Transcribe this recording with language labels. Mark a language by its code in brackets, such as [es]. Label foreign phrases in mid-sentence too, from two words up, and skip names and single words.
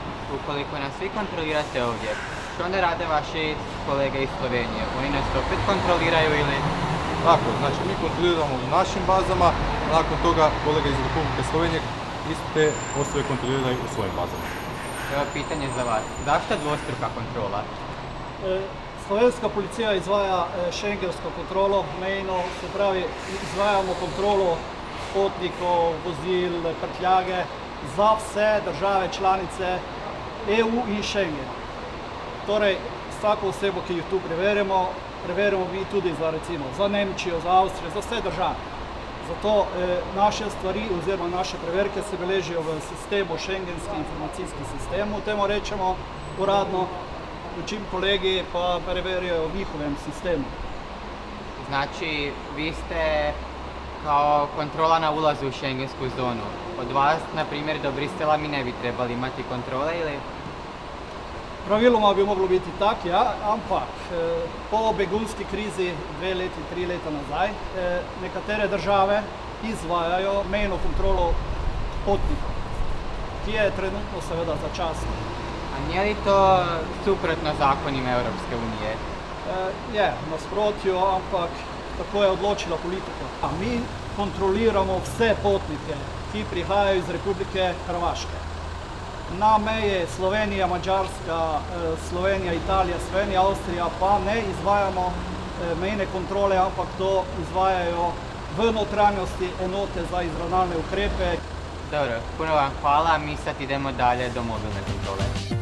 [hr] Ukoliko nas svi kontrolirate ovdje, što onda rade vaši kolege iz Slovenije? Oni nas opet kontroliraju ili? Tako, znači mi kontroliramo u našim bazama, a nakon toga kolege iz Republike Slovenije iste osobe kontroliraju u svojim bazama. Evo pitanje za vas. Zašto dvostruka kontrola? [sl] Slovenska policija izvaja šengensko kontrolo, mejno, se pravi, izvajamo kontrolo potnikov, vozil, prtljage za vse države članice EU in Schengen. Torej, vsako osebo, ki jo tu preverimo mi tudi za Nemčijo, za Avstrijo, za vse države. Zato naše stvari oziroma naše preverke se beležijo v sistemu, šengenski informacijski sistem, temu rečemo uradno, učim kolegi pa preverijo v njihovem sistemu. [hr] Znači, vi ste kao kontrola na ulazu u šengensku zonu. Od vas, na primjer, do Bristela mi ne bi trebali imati kontrole ili? [sl] Praviloma bi moglo biti tak, ja, ampak po begunski krizi 2 leti, 3 leta nazaj, nekatere države izvajajo mejno kontrolo potnikov, ki je trenutno seveda začasna. [hr] A nije li to suprotno zakonima Europske unije? [sl] Je, nasprotju, ampak tako je odločila politika. A mi kontroliramo vse potnike, ki prihajajo iz Republike Hrvaške. Na meji Slovenija, Mađarska, Slovenija, Italija, Slovenija, Avstrija pa ne izvajamo mejne kontrole, ampak to izvajajo v notranjosti enote za izravnalne ukrepe. [hr] Dobro, puno vam hvala, mi sad idemo dalje do mobilne kontrole.